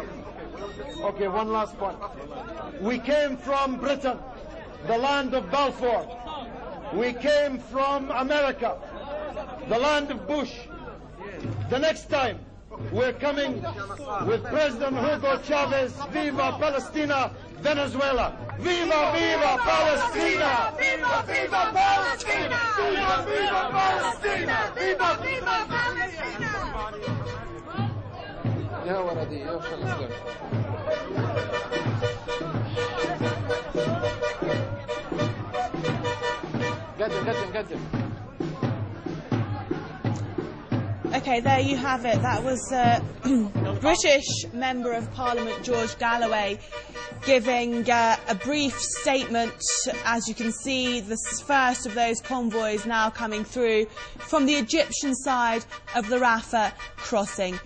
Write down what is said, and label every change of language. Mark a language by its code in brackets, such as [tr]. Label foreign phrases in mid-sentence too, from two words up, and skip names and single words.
[en] Okay, one last point. We came from Britain, the land of Balfour. We came from America, the land of Bush. The next time, we're coming with President Hugo Chavez. [es] Viva Palestina, Venezuela. Viva, viva Palestina! Viva, viva Palestina! Viva, viva Palestina! Viva, viva Palestina! [ar] يا ولدي يا فلسطين. قدم. [en] Okay, there you have it. That was British Member of Parliament George Galloway giving a brief statement. As you can see, the first of those convoys now coming through from the Egyptian side of the Rafah crossing.